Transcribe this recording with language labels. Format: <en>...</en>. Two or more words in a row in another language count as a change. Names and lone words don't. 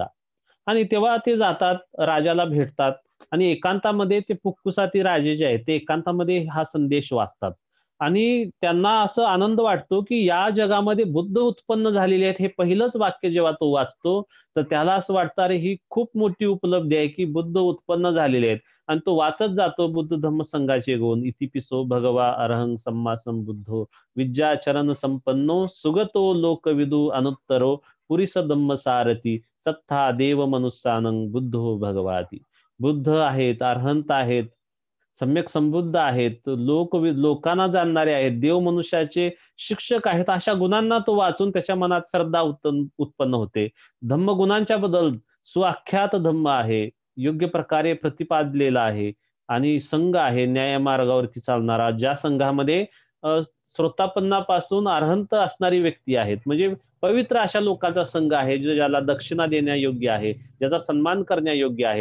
<mr>आणि तेव्हा ते जातात, राजाला भेटतात आणि एकांतामध्ये ते पुक्कुसाती राजे जे आहेत ते एकांतामध्ये हा संदेश वाचतात. आणि त्यांना असं आनंद वाटतो की या जगामध्ये बुद्ध उत्पन्न झालेले आहेत, हे पहिलंच वाक्य जेव्हा तो वाचतो तर त्याला असं वाटतं अरे ही खूप मोठी उपलब्धी आहे की बुद्ध उत्पन्न झालेले आहेत. आणि तो वाचत जातो बुद्ध धम्म संघाचे गुण,</mr> <pi>इतिपिसो भगवा अरहं सम्मा संबुद्धो विद्याचरण संपन्नो सुगतो लोकविदु अनुत्तरो पुरिस धम्म सारथी सत्था देव मनुष्यानं बुद्धो भगवाती.</pi> <mr>बुद्ध आहेत, अरहंत आहेत, सम्यक संबुद्ध आहेत, लोकांना जाणणारे आहेत, देव मनुष्याचे शिक्षक आहेत, अशा गुणांना तो वाचून त्याच्या मनात श्रद्धा उत्पन्न होते. धम्म गुणांच्या बद्दल सुआख्यात धम्म आहे, योग्य प्रकारे प्रतिपादलेला आहे आणि संघ आहे न्याय मार्गावरती चालणारा, ज्या संघामध्ये श्रोतापन्नापासून अरहंत असणारी व्यक्ती आहेत, म्हणजे पवित्र अशा लोकांचा संघ आहे जो ज्याला दक्षिणा देण्यायोग्य आहे, ज्याचा सन्मान करण्यायोग्य आहे.</mr>